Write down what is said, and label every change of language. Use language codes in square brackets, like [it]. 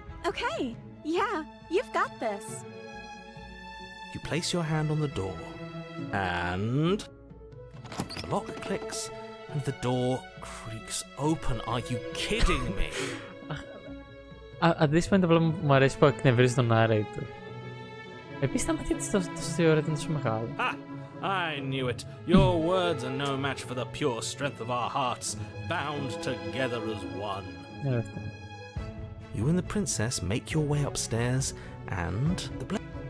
[en] Okay, yeah, you've got this. You place your hand on the door, and the lock clicks, and the door creaks open. Are you kidding me? At this point, [el] απλά μου αρέσει που εκνευρίζει τον narrator. Επίσης, τα μάτια της τόσο ώρα ήταν τόσο μεγάλα. [en] Ah, I knew it. Your words are no match for the pure strength of our hearts, bound together as one. You and the princess make your way upstairs, and the blade.